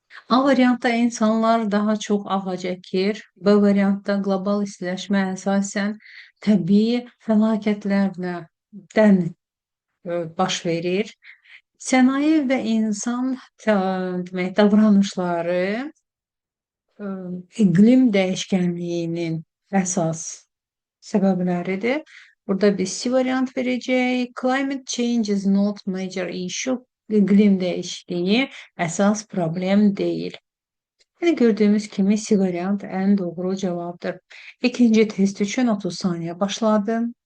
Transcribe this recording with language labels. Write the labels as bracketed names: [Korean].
[Azerbaijani] A variantda insanlar daha çox ağac əkir. B variantda qlobal istiləşmə əsasən təbii fəlakətlərdən baş verir. Sənaye və insan demək, davranışları iqlim dəyişkənliyinin əsas səbəbləridir. Burada biz C variant verəcəyik. [English] Climate change is not major issue. [Azerbaijani] İqlim dəyişikliyi əsas problem deyil. Yəni gördüyümüz kimi C variant ən doğru cavabdır. İkinci test üçün 30 saniyə başladı.